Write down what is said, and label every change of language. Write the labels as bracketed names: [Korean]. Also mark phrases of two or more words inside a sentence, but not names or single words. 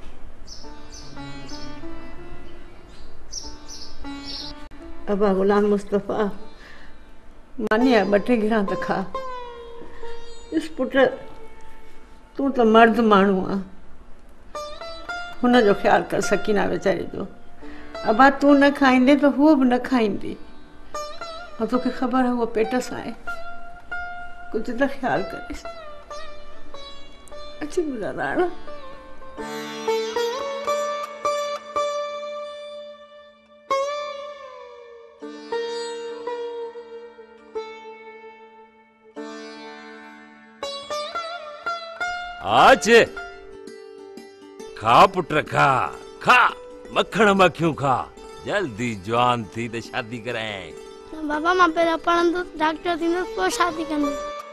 [Sindhi] अबा गुलाम मुस्तफ़ा मानी बटे गिरा त खा। इस पुट तू तो मर्द माण्हू आ, हुन जो ख्याल कर सकीना वेचारी जो। अबा तू न खाईंदे तो हूअ भी न खाईंदी, और तोखे ख़बर है वो पेट सां आहे। कुछ तो ख्याल करिस। अच्छी गुज़ारा। आज खा पुट खा, खा मक्खण मक्खियूं खा, जल्दी जवान थी तो शादी कराए। बाबा मां पहिरियों पढ़ंदुसि, डॉक्टर थींदुसि, पोइ शादी कंदुसि।